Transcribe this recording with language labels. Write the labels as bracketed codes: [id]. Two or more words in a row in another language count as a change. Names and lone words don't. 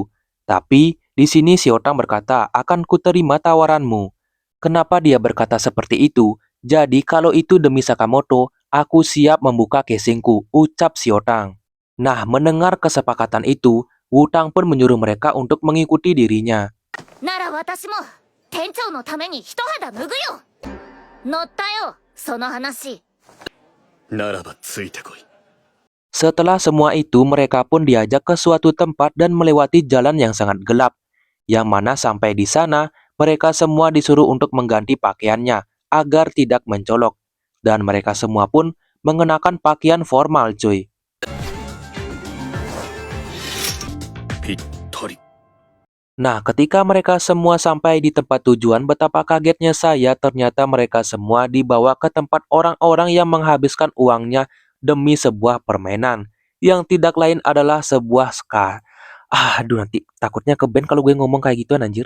[id] Tapi di sini Xiaotang berkata, akan kuterima tawaranmu. Kenapa dia berkata seperti itu? Jadi kalau itu demi Sakamoto, aku siap membuka casingku, ucap Xiaotang. Nah, mendengar kesepakatan itu, Wutang pun menyuruh mereka untuk mengikuti dirinya. [ja] なら私も店長のために一肌脱ぐよ。乗ったよ、その話。ならばついてこい [id] Setelah semua itu, mereka pun diajak ke suatu tempat dan melewati jalan yang sangat gelap. Yang mana sampai di sana, mereka semua disuruh untuk mengganti pakaiannya agar tidak mencolok. Dan mereka semua pun mengenakan pakaian formal, cuy. [ja] ぴったり [id] Nah, ketika mereka semua sampai di tempat tujuan, betapa kagetnya saya ternyata mereka semua dibawa ke tempat orang-orang yang menghabiskan uangnya demi sebuah permainan. Yang tidak lain adalah sebuah ska. Aduh, nanti takutnya ke band kalau gue ngomong kayak gituan anjir.